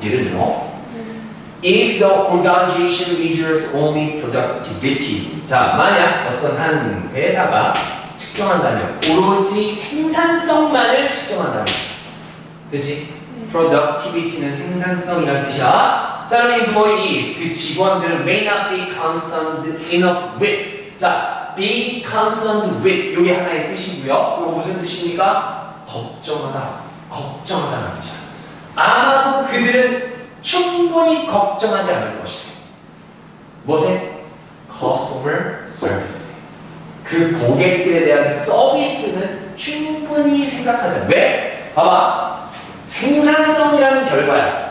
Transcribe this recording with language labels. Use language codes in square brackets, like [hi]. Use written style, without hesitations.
[ko] 예를 들어 [en] if the organization measures only productivity [ko] 자, 만약 어떤 한 회사가 측정한다면 오로지 생산성만을 측정한다면 그치? productivity는 생산성이라는 뜻이야. 자, 그럼 [en] employees [ko] 그 직원들은 [en] may not be concerned enough with 자, be concerned with [ko] 이게 하나의 뜻이고요. 이거 무슨 뜻입니까? 걱정하다라는 뜻이야. 아마도 그들은 충분히 걱정하지 않을 것이다. 무엇에? customer service 그 고객들에 대한 서비스는 충분히 생각하지 않아. 왜? 봐봐. 생산성이라는 결과야.